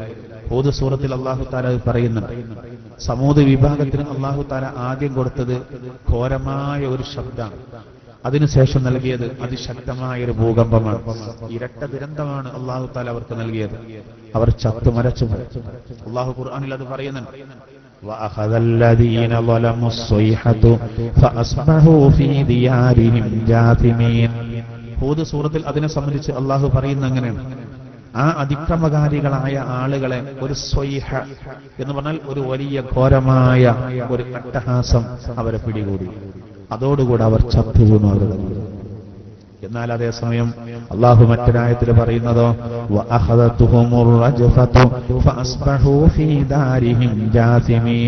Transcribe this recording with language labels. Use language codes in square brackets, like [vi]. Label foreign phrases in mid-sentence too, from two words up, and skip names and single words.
[ml] ഹൂദ് സൂറത്തിൽ അള്ളാഹു തആല പറയുന്നുണ്ട്, സമൂദ് വിഭാഗത്തിന് അള്ളാഹു തആല ആദ്യം കൊടുത്തത് ഘോരമായ ഒരു ശബ്ദമാണ്. അതിനുശേഷം നൽകിയത് അതിശക്തമായ ഒരു ഭൂകമ്പമാണ്. ഇരട്ട ദുരന്തമാണ് അള്ളാഹു തആല അവർക്ക് നൽകിയത്. അവർ ചത്തുമരച്ചു. അള്ളാഹു ഖുർആനിൽ അത് പറയുന്നുണ്ട്, [ar] وَأَخَذَ الَّذِينَ ظَلَمُوا الصَّيْحَةُ فَأَصْبَحُوا فِي دِيَارِهِمْ جَاثِمِينَ. [ml] ഹൂദ് സൂറത്തിൽ അതിനെ സംബന്ധിച്ച് അള്ളാഹു പറയുന്ന അങ്ങനെയാണ്, ആ അതിക്രമകാരികളായ ആളുകളെ ഒരു സ്വൈഹ എന്ന് പറഞ്ഞാൽ ഒരു വലിയ ഘോരമായ ഒരു അട്ടഹാസം അവരെ പിടികൂടി. അതോടുകൂടെ അവർ ചത്തുവീണു അവരുടെ. എന്നാൽ അതേസമയം അള്ളാഹു മറ്റൊരായത്തിൽ പറയുന്നതോ [ar] وأخذتهم الرجفة فأصبحوا في دارهم جاثمين.